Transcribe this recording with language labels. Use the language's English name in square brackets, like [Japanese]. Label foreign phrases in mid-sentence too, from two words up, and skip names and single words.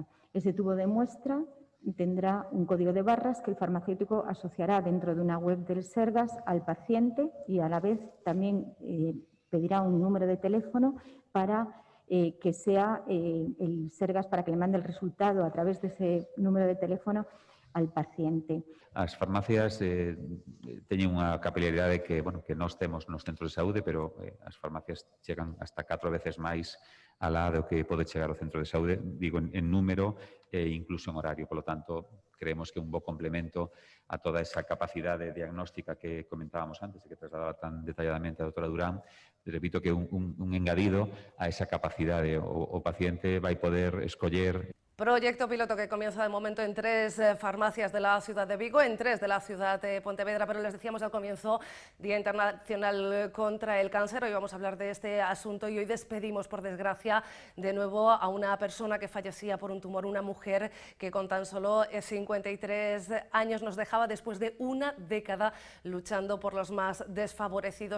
[Spanish] Ese tubo de muestra tendrá un código de barras que el farmacéutico asociará dentro de una web del Sergas al paciente, y a la vez también pedirá un número de teléfono para que sea el Sergas, para que le mande el resultado a través de ese número de teléfono al paciente. [Galician] As farmacias teñen unha capilaridade que, que nós temos nos centros de saúde, pero as farmacias chegan hasta 4 veces máis alá do que pode chegar ao centro de saúde, digo, en número e incluso en horario. [Spanish] Por lo tanto, creemos que [Galician] un bo complemento a toda esa capacidade diagnóstica que comentábamos antes e que trasladaba tan detalladamente a doutora Durán. Repito que un engadido a esa capacidade. O paciente vai poder escoller. [Spanish] Proyecto piloto que comienza de momento en 3 farmacias de la ciudad de Vigo, en 3 de la ciudad de Pontevedra, pero les decíamos al comienzo, Día Internacional contra el Cáncer. Hoy vamos a hablar de este asunto y hoy despedimos, por desgracia, de nuevo a una persona que fallecía por un tumor, una mujer que con tan solo 53 años nos dejaba después de una década luchando por los más desfavorecidos.